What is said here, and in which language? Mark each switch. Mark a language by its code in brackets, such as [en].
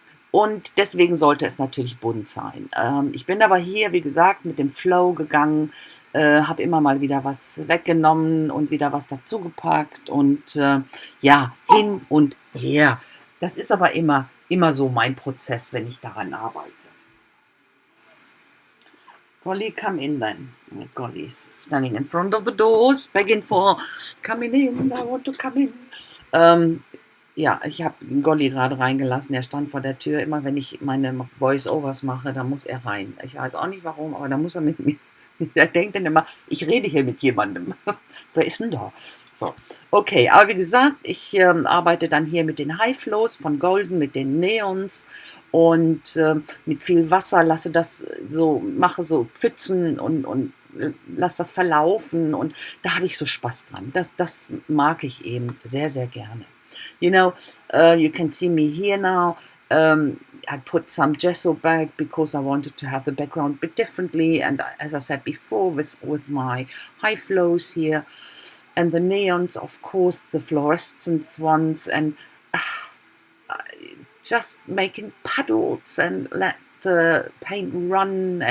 [de] Und deswegen sollte es natürlich bunt sein. Ich bin aber hier, wie gesagt, mit dem Flow gegangen, habe immer mal wieder was weggenommen und wieder was dazugepackt und ja, hin und her. Das ist aber immer immer so mein Prozess, wenn ich daran arbeite. [en] Golly, come in then. Oh, Golly's standing in front of the doors, begging for coming in, I want to come in. [de] Ja, ich habe Golly gerade reingelassen. Er stand vor der Tür. Immer wenn ich meine Voice-Overs mache, da muss er rein. Ich weiß auch nicht warum, aber da muss er mit mir. Er denkt dann immer, ich rede hier mit jemandem. Wer ist denn da? So, okay, aber wie gesagt, ich arbeite dann hier mit den High Flows von Golden, mit den Neons und mit viel Wasser, lasse das so, mache so Pfützen und lasse das verlaufen und da habe ich so Spaß dran. Das mag ich eben sehr, sehr gerne. [en] You know, you can see me here now. I put some gesso back because I wanted to have the background a bit differently. And as I said before, with my high flows here and the neons, of course, the fluorescent ones, and just making puddles and let the paint run.